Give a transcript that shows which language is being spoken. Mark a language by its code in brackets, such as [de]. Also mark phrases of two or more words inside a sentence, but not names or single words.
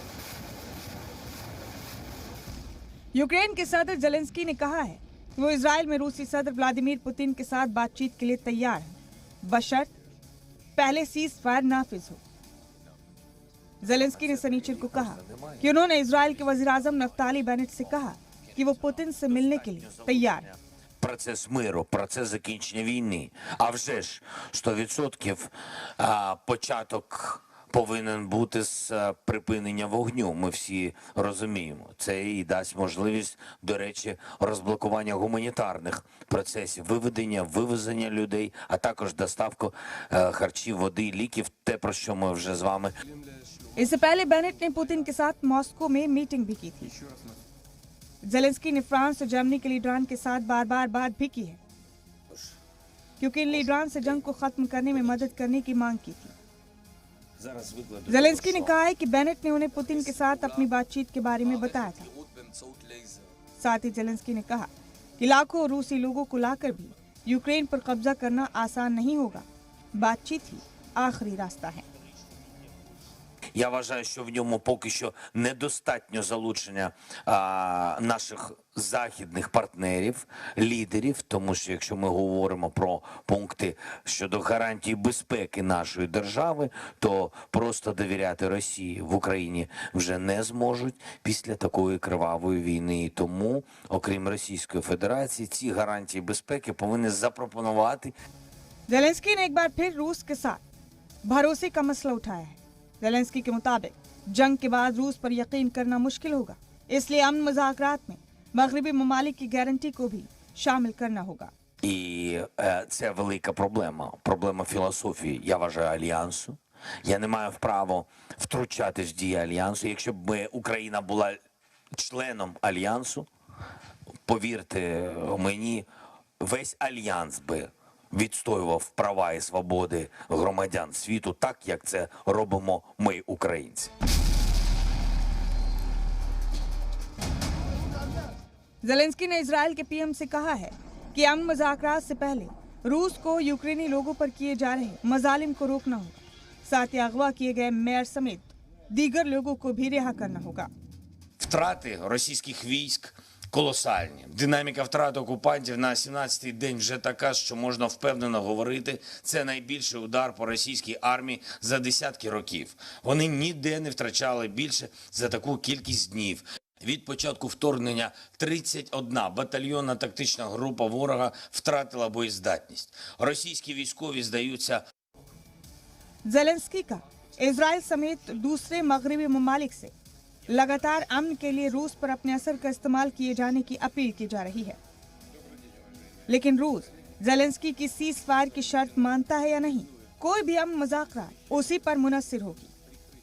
[ur] یوکرین کے صدر زیلنسکی نے کہا ہے وہ اسرائیل میں روسی صدر ولادیمیر پوتن کے ساتھ بات چیت کے لیے تیار ہے، بشرط پہلے سیز فائر نافذ ہو. زیلنسکی نے سنیچر کو کہا کہ انہوں نے اسرائیل کے وزیر اعظم نفتالی بینیٹ سے کہا کہ وہ پوتن سے ملنے کے لیے تیار ہے. [uk] Процес миру, процес закінчення війни. А вже ж 100% початок повинен бути з припинення вогню. Ми всі розуміємо. Це і дасть можливість, до речі, розблокування гуманітарних процесів, вивезення людей, а також доставку харчів, води, ліків, те, про що ми вже з вами. [ur] اس سے پہلے بینیٹ نے پوتن کے ساتھ ماسکو میں میٹنگ بھی کی تھی. زیلنسکی نے فرانس اور جرمنی کے لیڈران کے ساتھ بار بار بات بھی کی ہے، کیونکہ ان لیڈران سے جنگ کو ختم کرنے میں مدد کرنے کی مانگ کی تھی. زیلنسکی نے کہا ہے کہ بینیٹ نے انہیں پوتن کے ساتھ اپنی بات چیت کے بارے میں بتایا تھا. ساتھ ہی زیلنسکی نے کہا کہ لاکھوں روسی لوگوں کو لا کر بھی یوکرین پر قبضہ کرنا آسان نہیں ہوگا. بات چیت ہی آخری راستہ ہے. [uk] Я вважаю, що в ньому поки що недостатньо залучення наших західних партнерів, лідерів, тому що якщо ми говоримо про пункти щодо гарантії безпеки нашої держави, то просто довіряти Росії в Україні вже не зможуть після такої кривавої війни. І тому, окрім Російської Федерації, ці гарантії безпеки повинні запропонувати. [ur] زیلنسکی نے ایک بار پھر روس کے ساتھ بھروسے کا مسئلہ اٹھایا ہے. زیلنسکی کے مطابق جنگ کے بعد روس پر یقین کرنا مشکل ہوگا، اس لیے امن مذاکرات میں مغربی ممالک کی گارنٹی کو بھی شامل کرنا ہوگا. [uk] І це велика проблема. Проблема філософії, я вважаю, альянсу. Я не маю права втручатись в дії альянсу. Якщо б Україна була членом альянсу, повірте мені, весь альянс би відстоював права і свободи громадян світу так, як це робимо ми, українці. [ur] زیلنسکی نے اسرائیل کے پی ایم سے کہا ہے کہ امن مذاکرات سے پہلے روس کو یوکرینی لوگوں پر کیے جا رہے مظالم کو روکنا ہوگا. ساتھ ہی اغوا کیے گئے میئر سمیت دیگر لوگوں کو بھی رہا کرنا ہوگا. [uk] Втрати російських військ колосальні. Динаміка втрат окупантів на 17-й день вже така, що можна впевнено говорити, це найбільший удар по російській армії за десятки років. Вони ніде не втрачали більше за таку кількість днів. Від початку вторгнення 31 батальйонна тактична група ворога втратила боєздатність. Російські військові здаються. [ur] زیلنسکی کا اسرائیل سمیت دوسرے مغربی ممالک سے لگاتار امن کے لیے روس پر اپنے اثر کا استعمال کیے جانے کی اپیل کی جا رہی ہے، لیکن روس زیلنسکی کی سیز فائر کی شرط مانتا ہے یا نہیں، کوئی بھی امن مذاکرات اسی پر منحصر ہوگی.